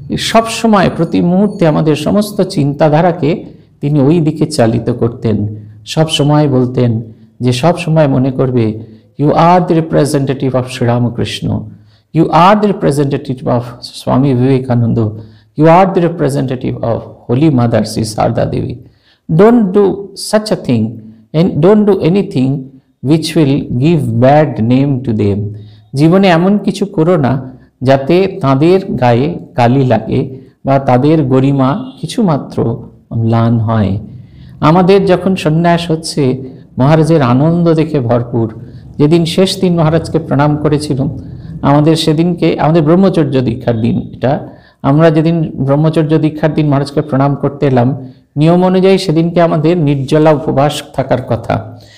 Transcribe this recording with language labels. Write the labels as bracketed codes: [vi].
[bn] সব সময় প্রতি মুহূর্তে আমাদের সমস্ত চিন্তাধারাকে তিনি ওই দিকে চালিত করতেন। সব সময় বলতেন যে সব সময় মনে করবে, [en] You are the representative of Sri Ramakrishna, you are the representative of Swami Vivekananda, you are the representative of Holi mother Shri Sarada Devi. Don't do such a thing and don't do anything which will give bad name to them. [bn] জীবনে এমন কিছু করো না যাতে তাদের গায়ে কালি লাগে বা তাদের গরিমা কিছুমাত্র ম্লান হয়। আমাদের যখন সন্ন্যাস হচ্ছে, মহারাজের আনন্দ দেখে ভরপুর। যেদিন শেষ দিন মহারাজকে প্রণাম করেছিলাম, আমাদের সেদিনকে, আমাদের ব্রহ্মচর্য দীক্ষার দিন এটা, আমরা যেদিন ব্রহ্মচর্য দীক্ষার দিন মহারাজকে প্রণাম করতে এলাম, নিয়ম অনুযায়ী সেদিনকে আমাদের নির্জলা উপবাস থাকার কথা।